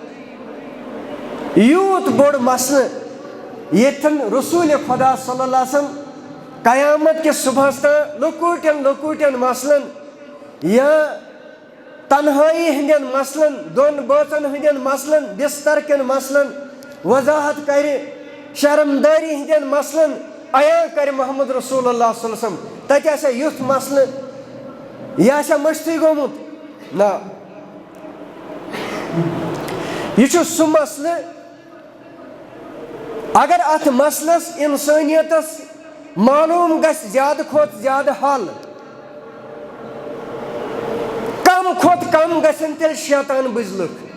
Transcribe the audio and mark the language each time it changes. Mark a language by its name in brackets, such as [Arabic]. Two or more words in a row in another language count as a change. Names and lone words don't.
[Kashmiri] یوٗت بوٚڑ مسلہٕ ییٚتھٮ۪ن رسوٗلِ خۄدا [Arabic] صلی اللہ علیہ وسلم [Kashmiri] قیامت کِس صُبحس تام لۄکوٗٹٮ۪ن لۄکوٗٹٮ۪ن مسلن یا تنہٲیی ہٕنٛدٮ۪ن مسلن, دۄن بٲژن ہٕنٛدٮ۪ن مسلن, بستر کٮ۪ن مسلن وضاحت کرِ, شرمدٲری ہٕنٛدٮ۪ن مسلن عیاں کرِ محمد رسول اللہ [Arabic] صلی اللہ علیہ وسلم. [Kashmiri] تتہِ آسیا یُتھ مسلہٕ یہِ آسیا مٔشتھٕے گوٚمُت؟ نہ, یہِ چھُ سُہ مسلہٕ اگر اتھ مسلس انسٲنیتس معلوٗم گژھِ زیادٕ کھۄتہٕ زیادٕ حل, کم کھۄتہٕ کم گژھن تیٚلہِ شیطان بُزلٕکھ.